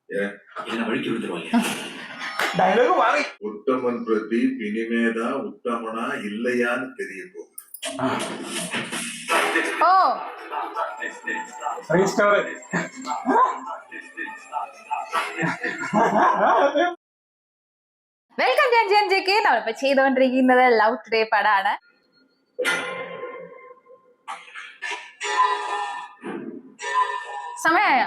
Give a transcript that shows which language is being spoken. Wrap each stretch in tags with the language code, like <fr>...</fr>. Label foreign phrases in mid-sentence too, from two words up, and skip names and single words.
<ta>என்ன வழிக்கு விழுந்துருவாங்க. டயலாக் மாறி உத்தமன் பிரதீப் இனிமேதான் உத்தமனா இல்லையான்னு தெரிய போகுது. ஓ ரீஸ்டோர்</ta> <ml>വെൽക്കം ഞാൻ ജെൻജെക്ക് നമ്മളിപ്പോ ചെയ്തുകൊണ്ടിരിക്കുന്നത് ലവ് ടുഡേ പടാണ്. സമയമായ</ml>